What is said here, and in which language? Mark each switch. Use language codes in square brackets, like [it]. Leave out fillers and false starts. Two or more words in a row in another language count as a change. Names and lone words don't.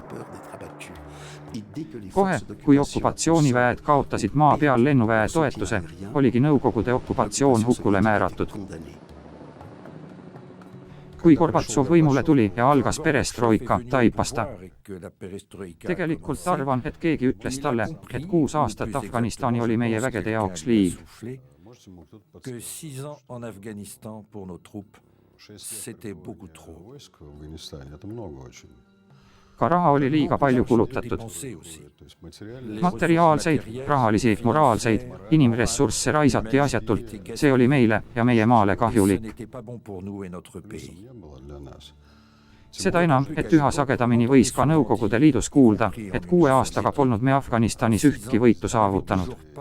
[et] Kohe, kui okupatsiooniväed kaotasid maa peal lennuväe toetuse, oligi Nõukogude okupatsioon hukule määratud. Kui Gorbatsov võimule tuli ja algas perestroika, taipas ta. Tegelikult arvan, et keegi ütles talle, et 6 aastat Afganistani oli meie vägede jaoks liig. [fr] Que 6 ans en Afghanistan pour nos troupes, c'était beaucoup trop. [et] Ka raha oli liiga palju kulutatud. Materiaalseid, rahalisi, moraalseid, inimressursse raisati asjatult. See oli meile ja meie maale kahjulik. Seda enam, et üha sagedamini võis ka Nõukogude Liidus kuulda, et 6 aastaga polnud me Afganistanis ühtki võitu saavutanud.